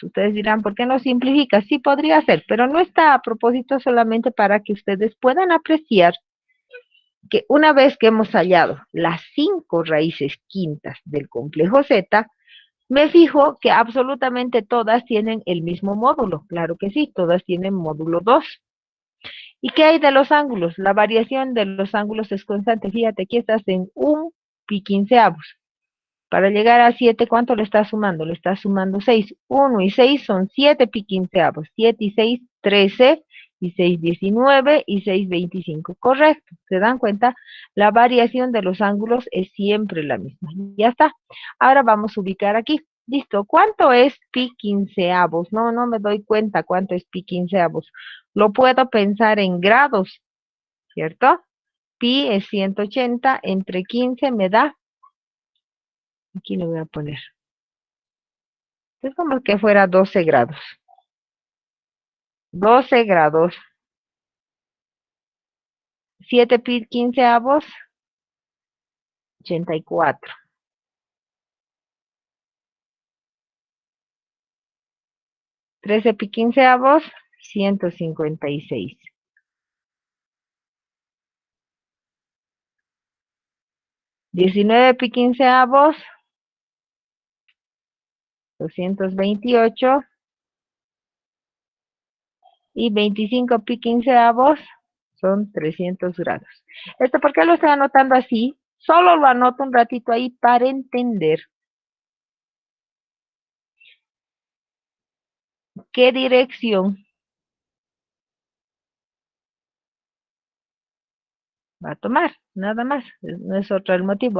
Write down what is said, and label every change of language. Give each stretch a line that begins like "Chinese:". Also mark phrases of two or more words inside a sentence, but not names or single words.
Spanish: Ustedes dirán, ¿por qué no simplifica? Sí podría ser, pero no está a propósito, solamente para que ustedes puedan apreciar que una vez que hemos hallado las 5 raíces quintas del complejo Z, me fijo que absolutamente todas tienen el mismo módulo. Claro que sí, todas tienen módulo 2. ¿Y qué hay de los ángulos? La variación de los ángulos es constante. Fíjate, aquí estás en un pi quinceavos. Para llegar a 7, ¿cuánto le estás sumando? Le estás sumando 6. 1 y 6 son 7 pi quinceavos. 7 y 6, 13. Y 6, 19. Y 6, 25. Correcto. ¿Se dan cuenta? La variación de los ángulos es siempre la misma. Ya está. Ahora vamos a ubicar aquí. Listo. ¿Cuánto es pi quinceavos? No, no me doy cuenta cuánto es pi quinceavos. Lo puedo pensar en grados, ¿cierto? Pi es 180 entre 15 me da, aquí le voy a poner, es como que fuera 12 grados. 12 grados. 7 pi quinceavos, 84. 13 pi quinceavos, 156. 19 pi quinceavos, 228. Y 25 pi quinceavos son 300 grados. ¿Esto por qué lo estoy anotando así? Solo lo anoto un ratito ahí para entender qué dirección va a tomar, nada más, no es otro el motivo.